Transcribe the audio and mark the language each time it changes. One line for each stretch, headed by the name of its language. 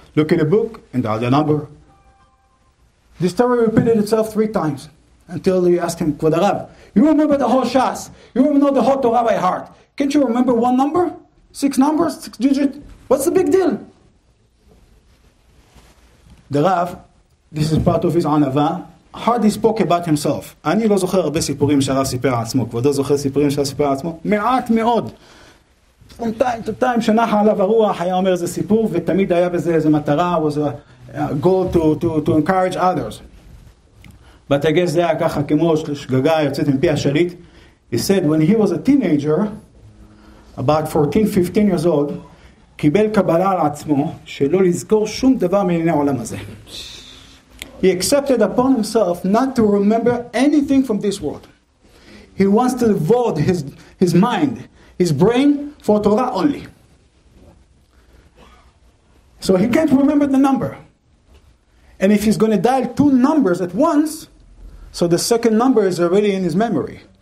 English: Look at the book and dial the number. This story repeated itself 3 times until he asked him, Kvod Rav, you remember the whole Shas. You know the whole Torah by heart. Can't you remember 1 number? 6 numbers? 6 digits? What's the big deal? The Rav, this is part of his anava, hardly spoke about himself.
Hebrew: אני לא זוכר הרבה סיפורים שהרב סיפר על עצמו. כבודו זוכר סיפורים שהרב סיפר על עצמו? מעט מאוד.
English: From time to time,
Hebrew: שנחה עליו הרוח, היה אומר איזה סיפור, ותמיד היה בזה איזה מטרה,
English: was a goal to encourage others. But I guess
Hebrew: זה היה ככה כמו שגגה יוצאת מפי השליט.
English: He said when he was a teenager, about 14-15 years old,
Hebrew: קיבל קבלה על עצמו שלא לזכור שום דבר מענייני העולם הזה.
English: He accepted upon himself not to remember anything from this world. He wants to devote his mind, his brain for Torah only. So he can't remember the number. And if he's going to dial 2 numbers at once, so the second number is already in his memory.